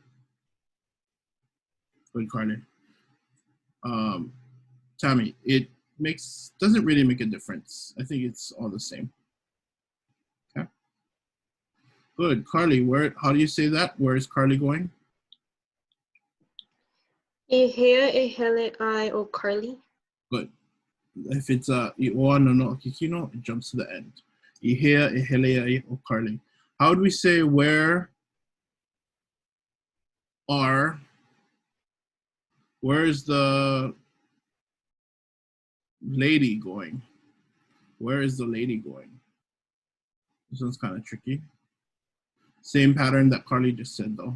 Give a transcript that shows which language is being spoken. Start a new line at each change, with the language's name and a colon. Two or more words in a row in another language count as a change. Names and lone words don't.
English: Good, Carly. Tammy, it doesn't really make a difference. I think it's all the same. Okay. Good, Carly, how do you say that? Where is Carly going?
Hawaiian: Ihea e hele ai o Carly.
English: Good. If it's
Hawaiian: i'oa no no akikino,
English: it jumps to the end.
Hawaiian: Ihea e hele ai o Carly.
English: How would we say where is the lady going? Where is the lady going? This one's kind of tricky. Same pattern that Carly just said though.